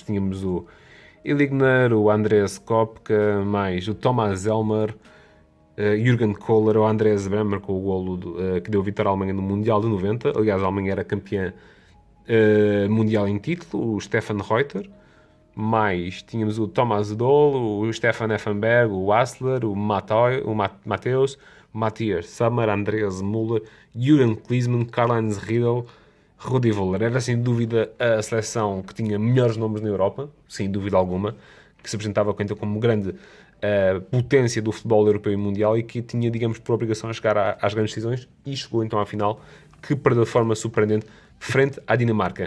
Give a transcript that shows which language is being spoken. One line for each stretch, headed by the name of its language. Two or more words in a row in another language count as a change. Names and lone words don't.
Portuguese: Tínhamos o Iligner, o Andreas Kopka, mais o Thomas Elmer, Jürgen Kohler, o Andreas Bremer com o golo que deu vitória à Alemanha no Mundial de 90. Aliás, a Alemanha era campeã mundial em título, o Stefan Reuter. Mais tínhamos o Thomas Doll, o Stefan Effenberg, o Hassler, o Matthäus, o Matthias Sammer, Andreas Müller, Jürgen Klinsmann, Karl-Heinz Riedel, Rudi Völler. Era sem dúvida a seleção que tinha melhores nomes na Europa, sem dúvida alguma, que se apresentava como grande potência do futebol europeu e mundial e que tinha, digamos, por obrigação a chegar às grandes decisões e chegou então à final, que perdeu de forma surpreendente frente à Dinamarca.